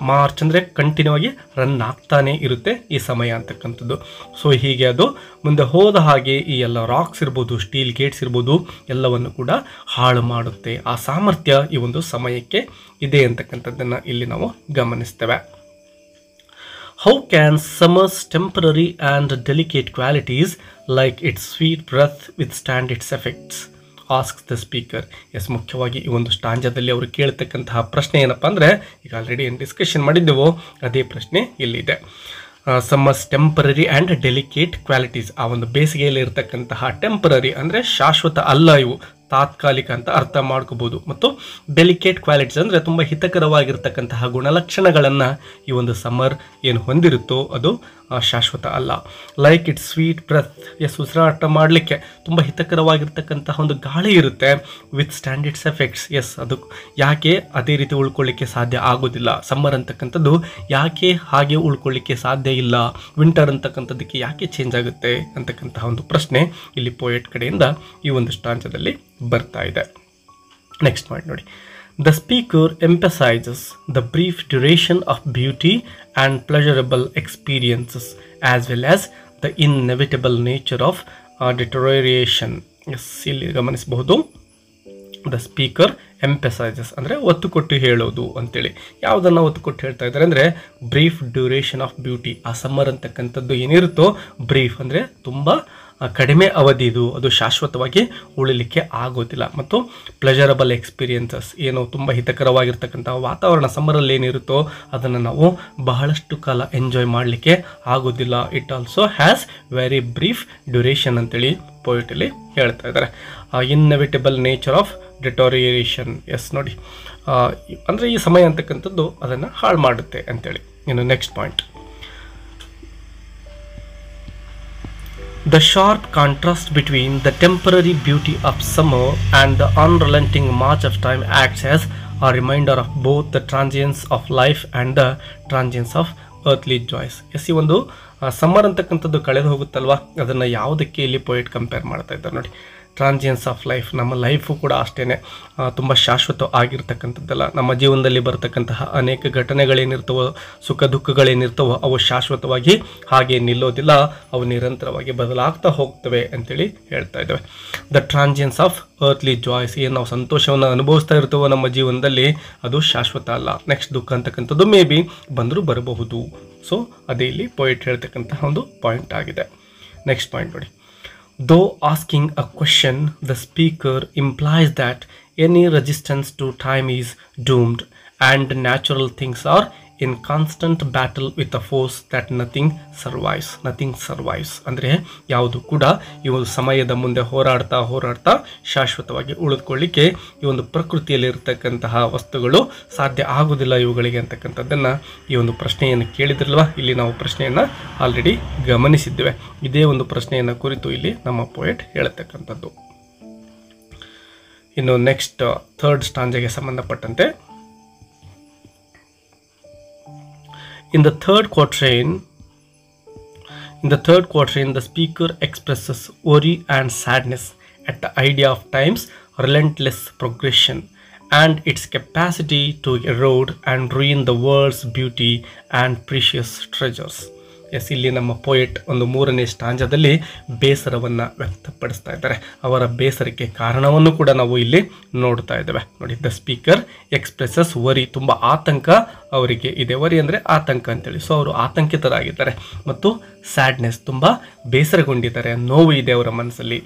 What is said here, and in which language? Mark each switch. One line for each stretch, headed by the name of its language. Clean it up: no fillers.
Kannada: March ಅಂದರೆ continue ಆಗಿ run ಆಗ್ತಾನೆ ಇರುತ್ತೆ ಈ ಸಮಯ ಅಂತಕ್ಕಂಥದ್ದು. ಸೊ ಹೀಗೆ ಅದು ಮುಂದೆ ಹೋದ ಹಾಗೆ ಈ ಎಲ್ಲ ರಾಕ್ಸ್ ಇರ್ಬೋದು, ಸ್ಟೀಲ್ ಗೇಟ್ಸ್ ಇರ್ಬೋದು, ಎಲ್ಲವನ್ನು ಕೂಡ ಹಾಳು ಮಾಡುತ್ತೆ. ಆ ಸಾಮರ್ಥ್ಯ ಈ ಒಂದು ಸಮಯಕ್ಕೆ ಇದೆ ಅಂತಕ್ಕಂಥದ್ದನ್ನು ಇಲ್ಲಿ ನಾವು ಗಮನಿಸ್ತೇವೆ.
English: How can summer's temporary and delicate qualities like its sweet breath withstand its effects? Asks the speaker.
Kannada: S, ಮುಖ್ಯವಾಗಿ ಈ ಒಂದು ಸ್ಟಾಂಜದಲ್ಲಿ ಅವರು ಕೇಳ್ತಕ್ಕಂತಹ ಪ್ರಶ್ನೆ ಏನಪ್ಪ ಅಂದರೆ, ಈಗ ಆಲ್ರೆಡಿ ಏನು ಡಿಸ್ಕಷನ್ ಮಾಡಿದ್ದೆವೋ ಅದೇ ಪ್ರಶ್ನೆ ಇಲ್ಲಿದೆ.
English: Summer's temporary and delicate qualities.
Kannada: ಆ ಒಂದು ಬೇಸಿಗೆಯಲ್ಲಿ ಇರತಕ್ಕಂತಹ ಟೆಂಪರರಿ ಅಂದರೆ ಶಾಶ್ವತ ಅಲ್ಲ, ಇವು ತಾತ್ಕಾಲಿಕ ಅಂತ ಅರ್ಥ ಮಾಡ್ಕೋಬೋದು. ಮತ್ತು ಡೆಲಿಕೇಟ್ ಕ್ವಾಲಿಟೀಸ್ ಅಂದರೆ ತುಂಬ ಹಿತಕರವಾಗಿರ್ತಕ್ಕಂತಹ ಗುಣಲಕ್ಷಣಗಳನ್ನು ಈ ಒಂದು ಸಮ್ಮರ್ ಏನು ಹೊಂದಿರುತ್ತೋ ಅದು ಶಾಶ್ವತ ಅಲ್ಲ.
English: Like its sweet breath.
Kannada: ಉಸಿರಾಟ ಮಾಡಲಿಕ್ಕೆ ತುಂಬ ಹಿತಕರವಾಗಿರ್ತಕ್ಕಂತಹ ಒಂದು ಗಾಳಿ ಇರುತ್ತೆ.
English: Withstand its effects.
Kannada: ಅದು ಯಾಕೆ ಅದೇ ರೀತಿ ಉಳ್ಕೊಳ್ಳಿಕ್ಕೆ ಸಾಧ್ಯ ಆಗೋದಿಲ್ಲ? ಸಮ್ಮರ್ ಅಂತಕ್ಕಂಥದ್ದು ಯಾಕೆ ಹಾಗೆ ಉಳ್ಕೊಳ್ಳಿಕ್ಕೆ ಸಾಧ್ಯ ಇಲ್ಲ? ವಿಂಟರ್ ಅಂತಕ್ಕಂಥದ್ದಕ್ಕೆ ಯಾಕೆ ಚೇಂಜ್ ಆಗುತ್ತೆ ಅಂತಕ್ಕಂತಹ ಒಂದು ಪ್ರಶ್ನೆ ಇಲ್ಲಿ ಪೋಯೆಟ್ ಕಡೆಯಿಂದ ಈ ಒಂದು ಸ್ಟಾಂಚದಲ್ಲಿ ಬರ್ತಾ ಇದೆ. ನೆಕ್ಸ್ಟ್ ಪಾಯಿಂಟ್ ನೋಡಿ.
English: The speaker emphasizes the brief duration of beauty and pleasurable experiences as well as the inevitable nature of deterioration.
Kannada: ಇಲ್ಲಿ ಗಮನಿಸಬಹುದು.
English: the speaker emphasises
Kannada: ಅಂದರೆ ಒತ್ತು ಕೊಟ್ಟು ಹೇಳೋದು ಅಂತೇಳಿ. ಯಾವುದನ್ನು ಒತ್ತು ಕೊಟ್ಟು ಹೇಳ್ತಾ ಇದ್ದಾರೆ ಅಂದರೆ
English: Brief duration of beauty.
Kannada: ಆ ಸಮ್ಮರ್ ಅಂತಕ್ಕಂಥದ್ದು ಏನಿರುತ್ತೋ ಬ್ರೀಫ್ ಅಂದರೆ ತುಂಬ ಕಡಿಮೆ ಅವಧಿದು, ಅದು ಶಾಶ್ವತವಾಗಿ ಉಳಿಲಿಕ್ಕೆ ಆಗೋದಿಲ್ಲ. ಮತ್ತು
English: pleasurable experiences,
Kannada: ಏನು ತುಂಬ ಹಿತಕರವಾಗಿರ್ತಕ್ಕಂಥ ವಾತಾವರಣ ಸಮ್ಮರಲ್ಲಿ ಏನಿರುತ್ತೋ ಅದನ್ನು ನಾವು ಬಹಳಷ್ಟು ಕಾಲ ಎಂಜಾಯ್ ಮಾಡಲಿಕ್ಕೆ ಆಗೋದಿಲ್ಲ.
English: it also has very brief duration
Kannada: ಅಂತೇಳಿ ಪೋಯಿಟಲ್ಲಿ ಹೇಳ್ತಾ ಇದ್ದಾರೆ.
English: Inevitable nature of deterioration.
Kannada: ನೋಡಿ, ಅಂದರೆ ಈ ಸಮಯ ಅಂತಕ್ಕಂಥದ್ದು ಅದನ್ನು ಹಾಳು ಮಾಡುತ್ತೆ ಅಂತೇಳಿ. ಇನ್ನು next point.
English: The sharp contrast between the temporary beauty of summer and the unrelenting march of time acts as a reminder of both the transience of life and the transience of earthly joys.
Kannada: ಈ ಒಂದು summer ಅಂತಕ್ಕಂಥದ್ದು ಕಳೆದು ಹೋಗುತ್ತಲ್ವ, ಅದನ್ನು ಯಾವುದಕ್ಕೆ ಇಲ್ಲಿ poet compare ಮಾಡ್ತಾ ಇದ್ದಾರೆ ನೋಡಿ.
English: Transience of life.
Kannada: ನಮ್ಮ ಲೈಫು ಕೂಡ ಅಷ್ಟೇ ತುಂಬ ಶಾಶ್ವತ ಆಗಿರ್ತಕ್ಕಂಥದ್ದಲ್ಲ. ನಮ್ಮ ಜೀವನದಲ್ಲಿ ಬರ್ತಕ್ಕಂತಹ ಅನೇಕ ಘಟನೆಗಳೇನಿರ್ತವೋ, ಸುಖ ದುಃಖಗಳೇನಿರ್ತವೋ ಅವು ಶಾಶ್ವತವಾಗಿ ಹಾಗೆ ನಿಲ್ಲೋದಿಲ್ಲ, ಅವು ನಿರಂತರವಾಗಿ ಬದಲಾಗ್ತಾ ಹೋಗ್ತವೆ ಅಂತೇಳಿ ಹೇಳ್ತಾ ಇದ್ದೇವೆ.
English: The transience of earthly joys.
Kannada: ಏನು ನಾವು ಸಂತೋಷವನ್ನು ಅನುಭವಿಸ್ತಾ ಇರ್ತವೋ ನಮ್ಮ ಜೀವನದಲ್ಲಿ ಅದು ಶಾಶ್ವತ ಅಲ್ಲ. ನೆಕ್ಸ್ಟ್ ದುಃಖ ಅಂತಕ್ಕಂಥದ್ದು
English: may be
Kannada: ಬಂದರೂ ಬರಬಹುದು. ಸೊ ಅದೇ ಇಲ್ಲಿ ಪೋಯೆಟ್ ಹೇಳ್ತಕ್ಕಂತಹ ಒಂದು ಪಾಯಿಂಟ್ ಆಗಿದೆ. ನೆಕ್ಸ್ಟ್ ಪಾಯಿಂಟ್ ನೋಡಿ.
English: Though asking a question, the speaker implies that any resistance to time is doomed and natural things are in constant battle with a force that nothing survives.
Kannada: ಅಂದರೆ ಯಾವುದು ಕೂಡ ಈ ಒಂದು ಸಮಯದ ಮುಂದೆ ಹೋರಾಡ್ತಾ ಶಾಶ್ವತವಾಗಿ ಉಳಿದುಕೊಳ್ಳಿಕ್ಕೆ ಈ ಒಂದು ಪ್ರಕೃತಿಯಲ್ಲಿ ಇರತಕ್ಕಂತಹ ವಸ್ತುಗಳು ಸಾಧ್ಯ ಆಗುವುದಿಲ್ಲ ಇವುಗಳಿಗೆ ಅಂತಕ್ಕಂಥದ್ದನ್ನು ಈ ಒಂದು ಪ್ರಶ್ನೆಯನ್ನು ಕೇಳಿದ್ರಲ್ವ, ಇಲ್ಲಿ ನಾವು ಪ್ರಶ್ನೆಯನ್ನು ಆಲ್ರೆಡಿ ಗಮನಿಸಿದ್ದೇವೆ. ಇದೇ ಒಂದು ಪ್ರಶ್ನೆಯನ್ನು ಕುರಿತು ಇಲ್ಲಿ ನಮ್ಮ ಪೋಯೆಟ್ ಹೇಳತಕ್ಕಂಥದ್ದು. ಇನ್ನು ನೆಕ್ಸ್ಟ್ ಥರ್ಡ್ ಸ್ಟಾಂಜೆಗೆ ಸಂಬಂಧಪಟ್ಟಂತೆ
English: In the third quatrain, the speaker expresses worry and sadness at the idea of time's relentless progression and its capacity to erode and ruin the world's beauty and precious treasures.
Kannada: S, ಇಲ್ಲಿ ನಮ್ಮ poet ಒಂದು 3ನೇ ಸ್ಟಾಂಜದಲ್ಲಿ ಬೇಸರವನ್ನು ವ್ಯಕ್ತಪಡಿಸ್ತಾ ಇದ್ದಾರೆ. ಅವರ ಬೇಸರಕ್ಕೆ ಕಾರಣವನ್ನು ಕೂಡ ನಾವು ಇಲ್ಲಿ ನೋಡ್ತಾ ಇದ್ದೇವೆ ನೋಡಿ.
English: the speaker expresses worry,
Kannada: ತುಂಬ ಆತಂಕ ಅವರಿಗೆ ಇದೆ. ವರಿ ಅಂದರೆ ಆತಂಕ ಅಂತೇಳಿ. ಸೊ ಅವರು ಆತಂಕಿತರಾಗಿದ್ದಾರೆ. ಮತ್ತು ಸ್ಯಾಡ್ನೆಸ್, ತುಂಬ ಬೇಸರಗೊಂಡಿದ್ದಾರೆ, ನೋವು ಇದೆ ಅವರ ಮನಸ್ಸಲ್ಲಿ.